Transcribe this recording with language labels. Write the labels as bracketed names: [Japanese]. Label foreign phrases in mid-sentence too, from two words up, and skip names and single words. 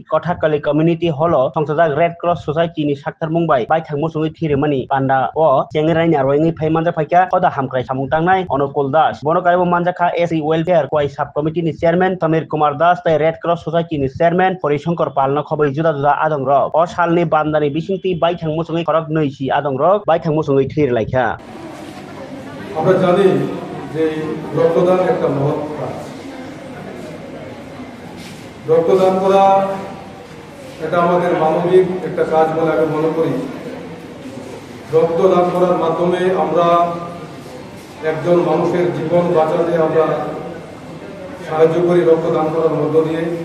[Kok Borok] Kothakali Community Hall Songsajak Red Cross Society ni Sathar Mumbai bai thangmusungi Tirimani panda o chengerai narwai phaimanja phaika koda hamkrai samungtangnai Onukul Das bonokaibo manjaka SC Welfare Kwai Sub Committee ni Chairman Samir Kumar Das tai Red Cross Society ni Chairman Porishankar Palna khobai juda juda adong rok o salni bandani bisingti bai thangmusungi korok neisi adong rok bai thangmusungi thir laikha [Bangla] আমরা জানি যে রক্তদান একটা মহৎ কাজ। রক্তদান করা এটা আমাদের মানবিক একটা কাজ বলে আমি মনে করি। রক্তদান করার মাধ্যমে আমরা একজন মানুষের জীবন বাঁচাতে আমরা সাহায্য করি রক্তদান করার মধ্য দিয়ে।